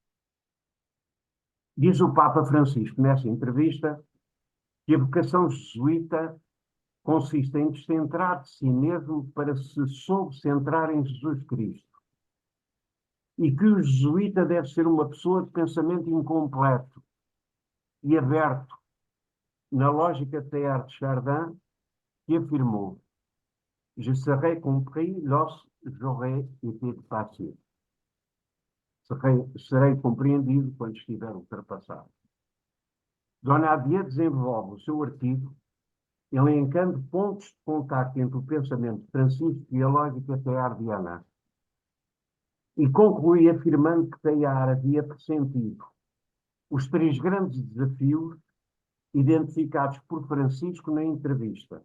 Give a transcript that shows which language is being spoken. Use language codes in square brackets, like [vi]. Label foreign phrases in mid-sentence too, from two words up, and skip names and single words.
[pt] Diz o Papa Francisco, nessa entrevista, que a vocação jesuíta consiste em descentrar de si mesmo para se subcentrar em Jesus Cristo. E que o jesuíta deve ser uma pessoa de pensamento incompleto e aberto, na lógica de Teilhard de Chardin, que afirmou: [fr] Je serai compris lorsque j'aurai été dépassé. [pt] Serei compreendido quando estiver ultrapassado. Dona Adia desenvolve o seu artigo elencando pontos de contacto entre o pensamento francisco e a lógica teilhardiana, e conclui afirmando que Teilhard havia pressentido os três grandes desafios identificados por Francisco na entrevista.